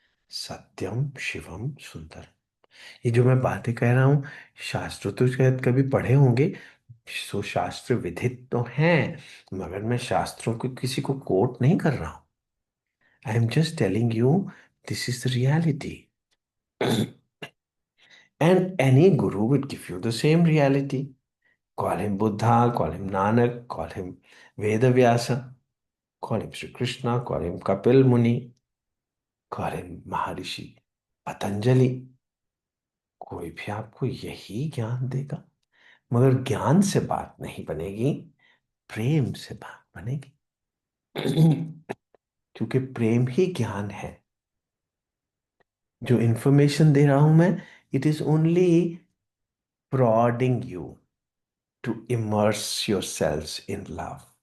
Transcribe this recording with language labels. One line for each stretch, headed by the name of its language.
Hindi: सत्यम शिवम सुंदर। ये जो मैं बातें कह रहा हूँ, शास्त्र तो शायद कभी पढ़े होंगे। सो शास्त्र विधित तो हैं, मगर मैं शास्त्रों को किसी को कोट नहीं कर रहा हूं।
English: I am just telling you, this is the reality. And any guru would give you the same reality. Call him Buddha, call him Nanak, call him Vedavyasa, call him Sri Krishna, call him Kapil Muni, call him Maharishi Patanjali।
Hindi: कोई भी आपको यही ज्ञान देगा। मगर ज्ञान से बात नहीं बनेगी, प्रेम से बात बनेगी। क्योंकि प्रेम ही ज्ञान है। जो इंफॉर्मेशन दे रहा हूं मैं,
English: It is only prodding you to immerse yourselves in love।